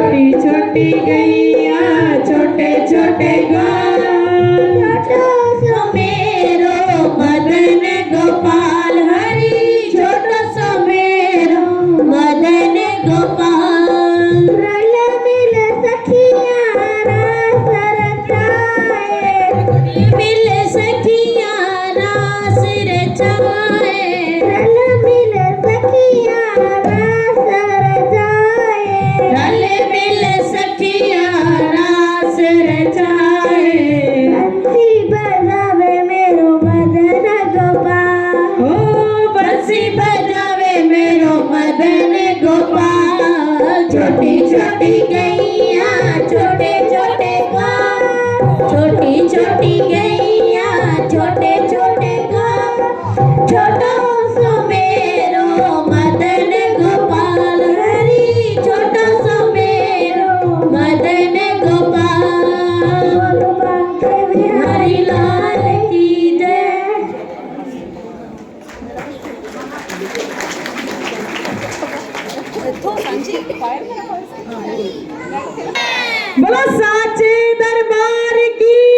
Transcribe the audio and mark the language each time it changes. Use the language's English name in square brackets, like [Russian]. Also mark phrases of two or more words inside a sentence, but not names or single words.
[Braj] छोटी गैया छोटे छोटे ग्वाल छोटो सो मेरो मदन गोपाल हरि छोटो सो मेरो मदन गोपाल रल मिल सखिया रास रचाए मिल सखिया रास रचाए रल मिल सखिया रास रचाए रल मिल सखिया रास रचाए बंसी बजावे मेरो मदन गोपाल ओ बंसी बजावे मेरो मदन गोपाल छोटी छोटी गैया छोटे छोटे ग्वाल छोटी छोटी गैया छोटे छोटे ग्वाल छोटो सो मेरो मदन गोपाल हरि छोटो सो मेरो मदन गोपाल हरि लाल की जय। [Hindi] बोलो साचे दरबार की।